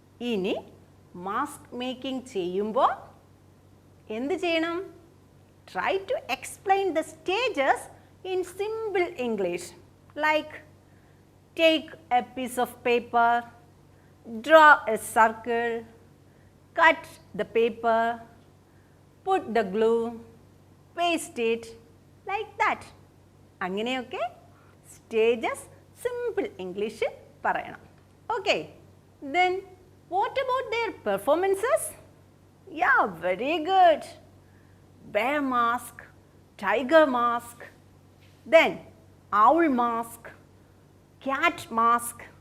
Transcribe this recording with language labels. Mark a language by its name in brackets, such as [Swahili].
[Malayalam] ഇനി mask making ചെയ്യുമ്പോൾ എന്ത് ചെയ്യണം? [English] Try to explain the stages in simple English, like take a piece of paper, draw a circle, cut the paper, put the glue, paste it, like that. [Malayalam] അങ്ങനെയൊക്കെ stages simple ഇംഗ്ലീഷിൽ പറയണം. [English] Okay, then what about their performances? Yeah, very good. Bear mask, tiger mask, then owl mask, cat mask.